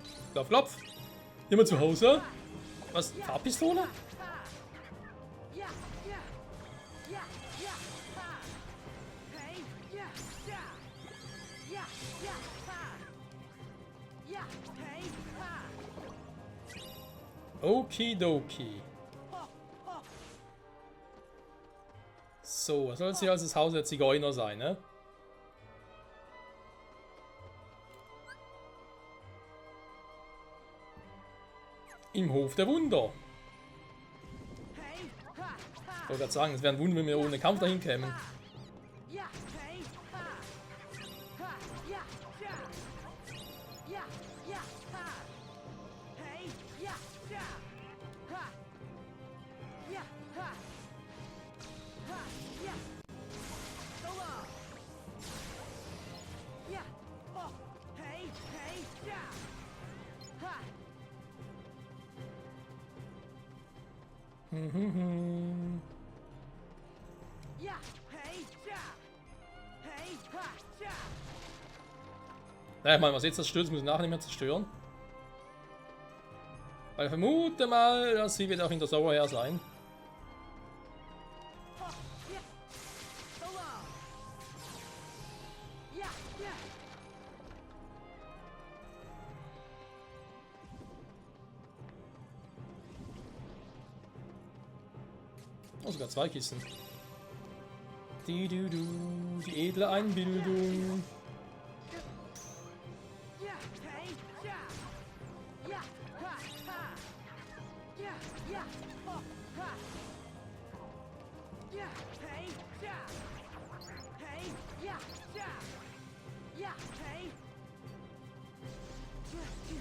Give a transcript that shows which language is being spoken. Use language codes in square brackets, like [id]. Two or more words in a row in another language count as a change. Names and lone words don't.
[de] Klopf, klopf. Jemand zu Hause? Was? Farbpistole? Yeah, yeah, yeah, yeah, ha. Hey, yeah, yeah, yeah, yeah, ha. Yeah, hey, ha. Okidoki. So, was soll jetzt hier als das Haus der Zigeuner sein, ne? Im Hof der Wunder. Hey, ha, ha. Ich wollte gerade sagen, es wäre ein Wunder, wenn wir ohne Kampf dahin kämen. Yeah, hey, ha. Ha, yeah, yeah. Yeah, yeah, ha. Hey, yeah, yeah. Ha. Yeah, ha. [en] Ha, yeah. So long. Yeah. Oh, hey, hey, yeah. Ha. Yeah, hey, yeah. Hey, ha, yeah. [de] Naja, ich meine, was jetzt zerstört, das muss ich nachher nicht mehr zerstören. Weil ich vermute mal, dass sie wird auch in der Sauer her sein. [en] Oh, yeah. So long. Yeah, yeah. [de] Oh, sogar 2 Kisten. Die edle Einbildung. Yeah, hey, yeah. Yeah, ha, ha. Yeah, yeah. Oh, ha. Yeah, hey, yeah. Hey, yeah, yeah. Yeah, hey. Yeah, yeah.